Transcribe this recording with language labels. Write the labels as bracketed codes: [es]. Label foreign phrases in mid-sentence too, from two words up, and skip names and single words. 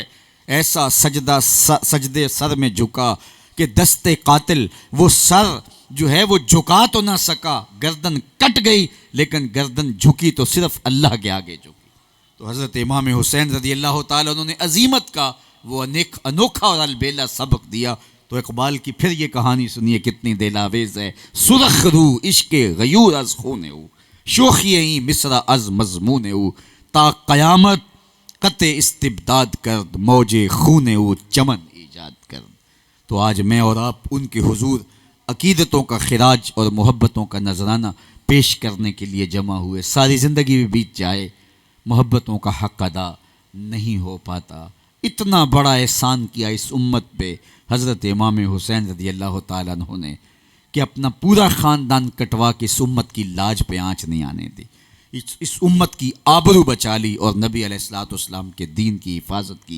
[ur] ایسا سجدہ سجدے سر میں جھکا کہ دست قاتل وہ سر جو ہے وہ جھکا تو نہ سکا، گردن کٹ گئی لیکن گردن جھکی تو صرف اللہ کے آگے جھکی. تو حضرت امام حسین رضی اللہ تعالیٰ انہوں نے عظیمت کا وہ انوکھا اور البیلا سبق دیا. تو اقبال کی پھر یہ کہانی سنیے کتنی دلاویز ہے. [fa] سرخ رو عشق غیور از خون او، شوخی این مصرع از مضمون او، تا قیامت قطع استبداد کرد، موج خون او چمن ایجاد کرد. [ur] تو آج میں اور آپ ان کے حضور عقیدتوں کا خراج اور محبتوں کا نذرانہ پیش کرنے کے لیے جمع ہوئے. ساری زندگی بھی بیت جائے، محبتوں کا حق ادا نہیں ہو پاتا. اتنا بڑا احسان کیا اس امت پہ حضرت امام حسین رضی اللہ تعالیٰ عنہ نے کہ اپنا پورا خاندان کٹوا کے اس امت کی لاج پہ آنچ نہیں آنے دی، اس امت کی آبرو بچا لی اور نبی علیہ الصلوۃ والسلام کے دین کی حفاظت کی.